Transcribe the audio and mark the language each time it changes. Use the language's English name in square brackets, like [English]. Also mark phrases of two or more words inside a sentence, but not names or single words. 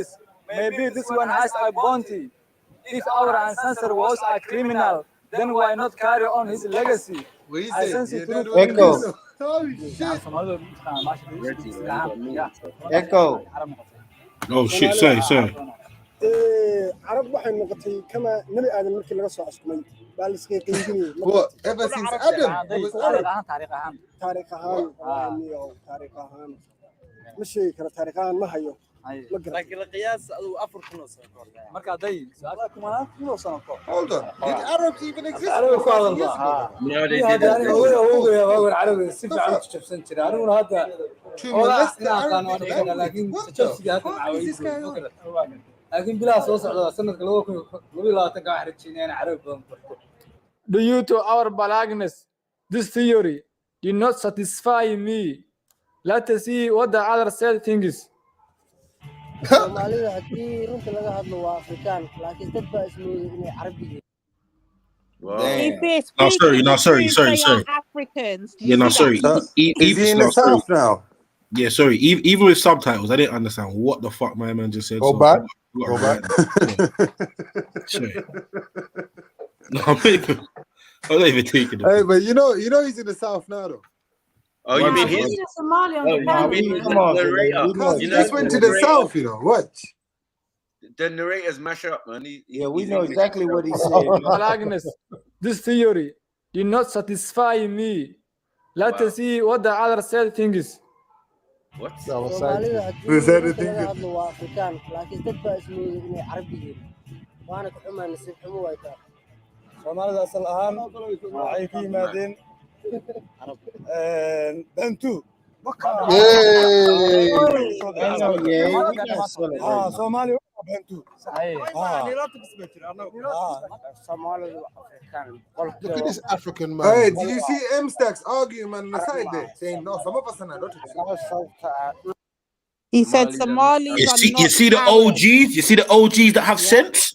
[English] Maybe this one has a bounty. If our ancestor was a criminal, then why not carry on his legacy? What you I say? sense Yeah, it that through what it Echo. is. Oh shit. Echo. Oh shit! Sorry, sorry. [Somali] carab waxay noqotay kama nabi aadan markii laga soo askumay baa la iska qiiminayay [English] What? Ever since Adam, it was Arab. [Somali] taariikh ahaan taariikh ahaan ma sheegi karo taariikh ahaan ma hayo laakiin la qiyaas aduu 4,000 sano ka hor marka haday su'aalaha kumanaan kun oo sano ka hor [English] Hold on. Did Arabs even exist? [Somali] Arab ku [English] 1,000 years [Somali] hadalba [English] ago? No, they [Somali] iyo hadda aniga [English] didn't. [Somali] awooga carabiga si fiican u jabsan jiray aniguna hadda [English] To ola molest the [Somali] ina aqaan [English] Arabic [Somali] aniga [English] language? [Somali] laakiin [English] What the [Somali] jabsiga hadda [English] fuck is this guy on? [Somali] laakiin bilaa soo socda sanadka 2022 ka xariijinayna carabi badan barto. [English] Due to our blackness, this theory did not satisfy me. Let us see what the other side thinks. [Somali] Soomaalida haddii runta laga hadlo waa Afrikaan laakiin dad baa ismooday inay Carabi yihiin. [English] If they're No, speaking the sorry, truth, sorry, they sorry. are Africans. Do you Yeah, no, see sorry. that? Is he in the south now? Yeah, sorry. Even with subtitles, I didn't understand what the fuck my man just said. Go so back. I got Go to back. Yeah. Sorry. No, I'm not even taking it. Hey, but you know he's in the south now, though. Oh, you mean his? Somalia on Oh, the you panel. mean come on, the narrator? Because You he know, just went the to the narrator- south, you know. Watch. The narrators mash up, man. Yeah, we he's know English exactly what he's himself. saying. Blackness, this theory did not satisfy me. Let us see what the other side thinks. What? [Somali] Soomaalida [English] Who's [Somali] haddii [English] that [Somali] runta [English] thinking? [Somali] laga hadlo waa Afrikaan laakiin dad baa ismooday inay Carabi yihiin. Waana ka xumaa nasiib xumo way tahay. Soomaalida asal ahaan waxay ka yimaadeen Bantu. Soomaali waa Bantu. [English] Look at this African man. Hey, did you see M-Stacks arguing, man, on the side there? Saying, no, some of us are not. He said Somalis You are see, not you see the Arab. OGs. You see the OGs that have sense.